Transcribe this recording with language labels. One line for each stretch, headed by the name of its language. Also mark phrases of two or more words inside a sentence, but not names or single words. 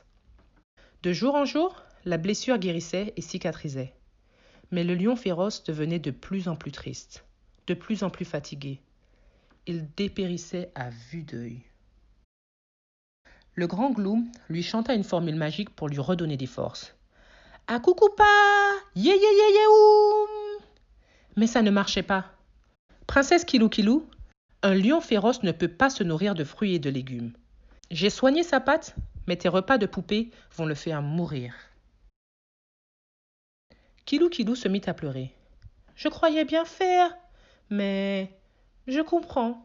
French: De jour en jour, la blessure guérissait et cicatrisait. Mais le lion féroce devenait de plus en plus triste, de plus en plus fatigué. Il dépérissait à vue d'œil. Le grand Gloom lui chanta une formule magique pour lui redonner des forces. Akoukoupa, yé yé yé yé oum. Mais ça ne marchait pas. Princesse Kilou Kilou, un lion féroce ne peut pas se nourrir de fruits et de légumes. J'ai soigné sa patte, mais tes repas de poupée vont le faire mourir. Kilou Kilou se mit à pleurer. Je croyais bien faire, mais je comprends.